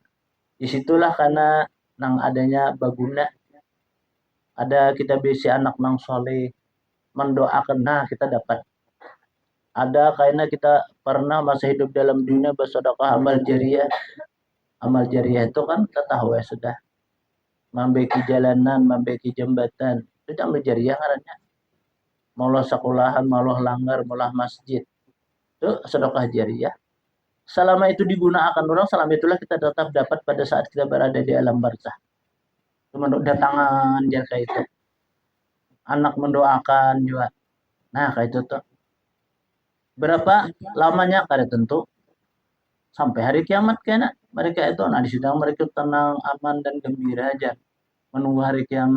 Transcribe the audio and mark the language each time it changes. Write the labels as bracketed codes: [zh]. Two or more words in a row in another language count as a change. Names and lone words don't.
[bjn] Disitulah karena nang adanya baguna. Ada kita bisi anak nang soleh. Mendoakan, nah kita dapat ada karena kita pernah masa hidup dalam dunia bersedekah amal jariah. [id] Amal jariah itu kan kita tahu ya sudah membaiki jalanan, membaiki jembatan. [bjn] Itu amal jariah karena maulah sekolahan, maulah langgar, maulah masjid. [id] Itu sedekah jariah. Selama itu digunakan orang, selama itulah kita tetap dapat pada saat kita berada di alam barzah. [bjn] Cuma datangan dia kayak itu. Anak mendoakan juga. Nah, kayak itu tuh. Berapa lamanya kada tentu sampai hari kiamat kena mereka itu nah di sidang mereka tenang aman dan gembira aja menunggu hari kiamat.